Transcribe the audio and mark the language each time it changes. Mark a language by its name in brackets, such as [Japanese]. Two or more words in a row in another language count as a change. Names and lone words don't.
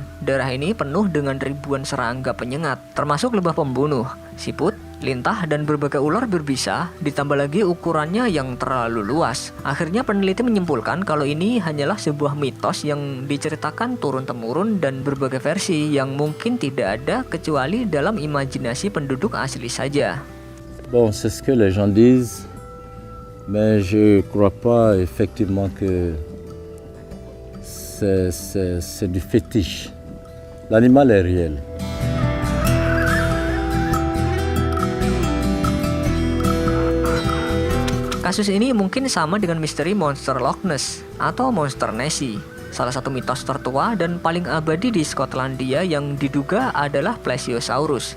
[Indonesian] Daerah ini penuh dengan ribuan serangga penyengat, termasuk lebah pembunuh, siput, lintah, dan berbagai ular berbisa, ditambah lagi ukurannya yang terlalu luas. Akhirnya peneliti menyimpulkan kalau ini hanyalah sebuah mitos yang diceritakan turun-temurun dan berbagai versi yang mungkin tidak ada kecuali dalam imajinasi penduduk asli saja. [French] Bon, c'est ce que les gens disent, mais je crois pas effectivement que c'est du fétiche. L'animal est réel. [Indonesian] Kasus ini mungkin sama dengan misteri monster Loch Ness atau monster Nessie, salah satu mitos tertua dan paling abadi di Skotlandia yang diduga adalah Plesiosaurus.